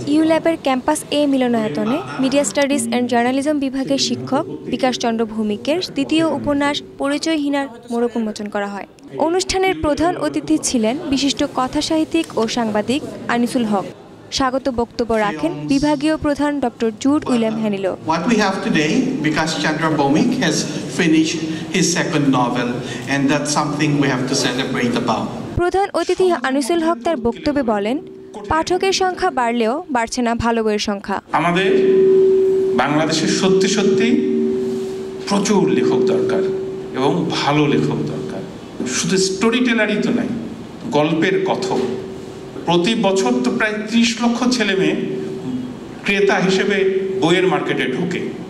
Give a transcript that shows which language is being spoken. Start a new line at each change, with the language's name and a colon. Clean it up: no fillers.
Bangla: ইউল্যাবের campus এ মিলনায়তনে media studies and journalism বিভাগের শিক্ষক বিকাশ চন্দ্র ভৌমিকের দ্বিতীয় উপন্যাস পরিচয়হীনার মোড়ক উন্মোচন করা হয়। অনুষ্ঠানের প্রধান অতিথি ছিলেন বিশিষ্ট কথাসাহিত্যিক ও সাংবাদিক আনিসুল হক। স্বাগত বক্তব্য রাখেন বিভাগীয় প্রধান doctor Jude William হ্যানিলো।
English: What we have today, Bikash Chandra Bhowmik has finished his second novel, and that's something we have to celebrate about.
Bangla: প্রধান অতিথি আনিসুল হক তার বক্তব্যে বলেন, পাঠকের সংখ্যা বাড়লেও বাড়ছে না ভালো বইয়ের সংখ্যা। আমাদের বাংলাদেশের সত্যি সত্যি প্রচুর লেখক দরকার এবং ভালো লেখক দরকার। শুধু স্টোরি টেলারই তো নাই, গল্পের কথক। প্রতি বছর তো প্রায় 30 লক্ষ ছেলে মেয়ে ক্রেতা হিসেবে বইয়ের মার্কেটে ঢোকে।